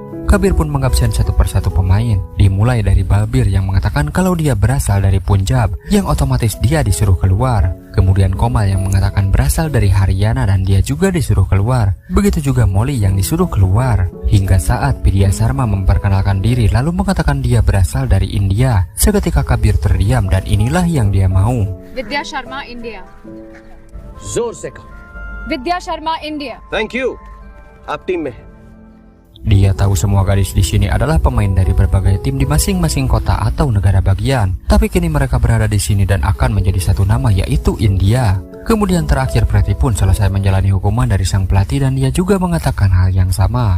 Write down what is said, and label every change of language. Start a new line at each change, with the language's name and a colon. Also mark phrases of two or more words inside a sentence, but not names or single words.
Indonesian: Kabir pun mengabsen satu persatu pemain, dimulai dari Balbir yang mengatakan kalau dia berasal dari Punjab, yang otomatis dia disuruh keluar. Kemudian Komal yang mengatakan berasal dari Haryana dan dia juga disuruh keluar. Begitu juga Molly yang disuruh keluar. Hingga saat Vidya Sharma memperkenalkan diri lalu mengatakan dia berasal dari India. Seketika Kabir terdiam dan inilah yang dia mau.
Hindi: Vidya Sharma, India. जोर से कहो। Vidya Sharma, India.
English: thank you,
Hindi: आप टीम में हैं।
Indonesian: Dia tahu semua gadis di sini adalah pemain dari berbagai tim di masing-masing kota atau negara bagian. Tapi kini mereka berada di sini dan akan menjadi satu nama, yaitu India. Kemudian terakhir Preti pun selesai menjalani hukuman dari sang pelatih dan dia juga mengatakan hal yang sama.